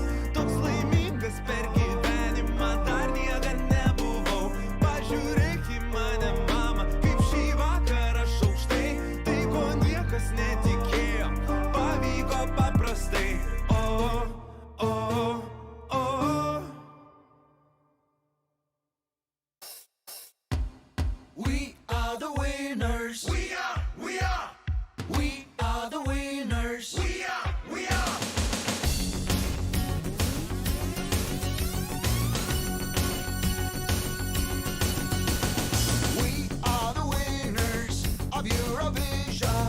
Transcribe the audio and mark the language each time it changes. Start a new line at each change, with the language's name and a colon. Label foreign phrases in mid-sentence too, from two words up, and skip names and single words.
Lithuanian: Toks laimingas per gyvenimą dar niekada nebuvau. Pažiūrėk į mane, mama, kaip šį vakarą aš aukštai. Tai ko niekas netikėjo, pavyko paprastai. O, o, o.
English: We are the winners. We are the winners. We are. We are the winners of Eurovision.